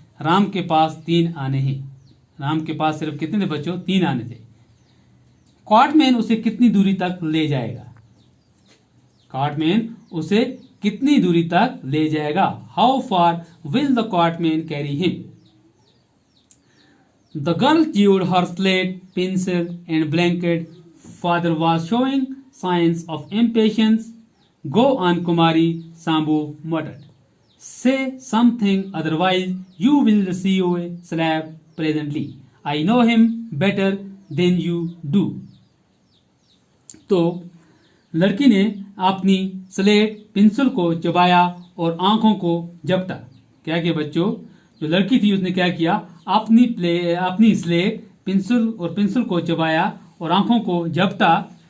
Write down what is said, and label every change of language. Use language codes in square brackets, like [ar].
[hi] राम के पास 3 आने हैं। राम के पास सिर्फ कितने थे बच्चों? 3 आने थे। कॉटमैन उसे कितनी दूरी तक ले जाएगा? कॉटमैन उसे कितनी दूरी तक ले जाएगा? [en] How far will the cartman carry him? The girl chewed her slate, pencil, and blanket. Father was showing signs of impatience. Go on, Kumari, Sambu muttered. Say something, otherwise you will receive a slap presently. I know him better than you do. [hi] तो लड़की ने अपनी slate pencil को चबाया और आंखों को झपटा। क्या किया बच्चों? जो लड़की थी उसने क्या किया? अपनी स्लेट पेंसिल को चबाया और आंखों को झपटा।